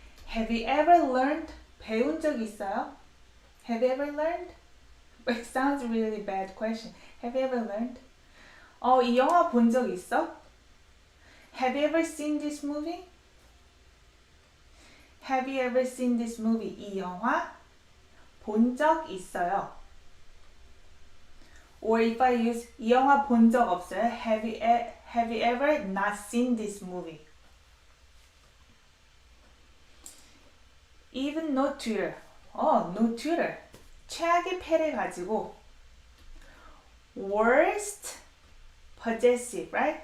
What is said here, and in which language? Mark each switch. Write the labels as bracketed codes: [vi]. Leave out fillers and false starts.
[en] Have you ever learned? [ko] 배운 적 있어요? [en] Have you ever learned? But it sounds a really bad question. Have you ever learned? [ko] 이 영화 본 적 있어? [en] Have you ever seen this movie? Have you ever seen this movie? [ko] 이 영화 본 적 있어요. [en] Or if I use [ko] 이 영화 본 적 없어요? [en] Have you ever not seen this movie? Even no tutor. No tutor. [ko] 최악의 패를 가지고 [en] worst possessive, right?